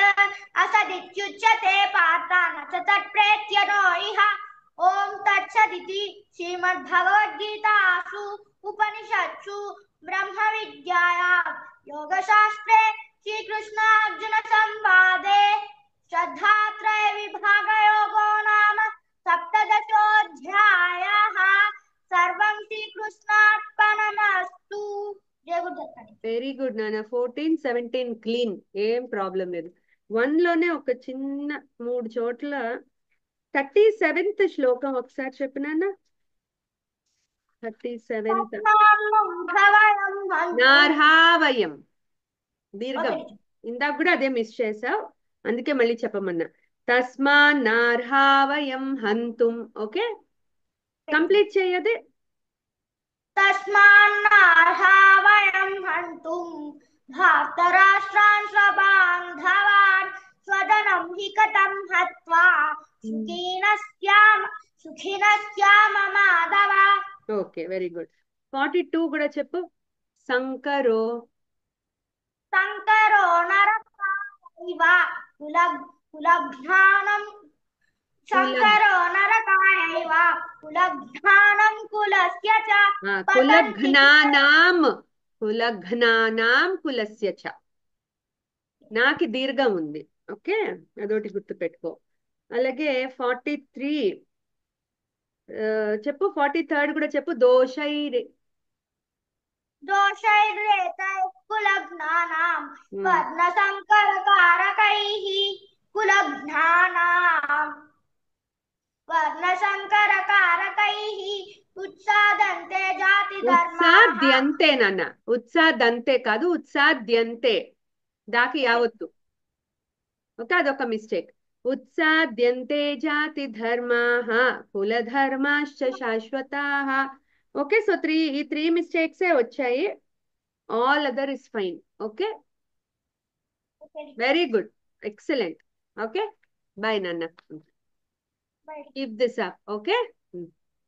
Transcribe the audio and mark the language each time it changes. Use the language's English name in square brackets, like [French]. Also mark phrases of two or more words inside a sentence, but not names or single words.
[Sanskrit] असदित्युच्यते पार्थ न च तत्प्रेत्य नो इह ॐ तत्सदिति श्रीमद्भगवद्गीतासु उपनिषत्सु ब्रह्मविद्यायां योगशास्त्रे श्रीकृष्णार्जुन संवादे श्रद्धात्रय विभागयोगो नाम सप्तदशोऽध्यायः सर्वं श्रीकृष्णार्पणमस्तु जय गुरुदत्त [English] very good [Telugu] నాన్న 14-17 క్లీన్ ఏం ప్రాబ్లం లేదు 1 లోనే ఒక చిన్న 3 చోట్ల 37th శ్లోకం ఒకసారి చెప్పు నాన్న 37th నార్హావయం దీర్ఘం ఇందాక కూడా అదే మిస్ చేసావు అందుకే మళ్ళీ చెప్పమన్నా [Sanskrit] తస్మా నార్హావయం హంతుం [English] okay complete [Telugu] చేయదే [Sanskrit] तस्मान्नार्हा वयं हन्तुं धार्तराष्ट्रान् स्वबान्धवान् स्वजनं हि कथं हत्वा सुखिनः स्याम माधव [English] okay very good [Telugu] 42 కూడా చెప్పు సంకరో [Sanskrit] नरकायैव कुलघ्नानं शङ्करो नरकायैव कुलघ्नानं कुलस्य च కులఘ్నానాం కులస్య చ [Telugu] నాకి దీర్ఘం ఉంది ఓకే అదొకటి గుర్తు పెట్టుకో అలాగే 43 చెప్పు 43rd కూడా చెప్పు [Sanskrit] दोषैरेतैः कुलघ्नानां वर्णसङ्करकारकैः कुलघ्नानां वर्णसङ्करकारकैः उत्सादन्ते जातिधर्माः [Telugu] ఉత్సాద్యంతే నాన్న ఉత్సాదంతే కాదు ఉత్సాద్యంతే దాకి యావత్తు ఓకే అదొక మిస్టేక్ [Sanskrit] ఉత్సాద్యంతే జాతి ధర్మాః కులధర్మాశ్చ శాశ్వతాః [Telugu] ఓకే సో ఈ 3 మిస్టేక్సే వచ్చాయి [English] all other is fine okay very good excellent okay boy [Telugu] నాన్న [English] keep this up okay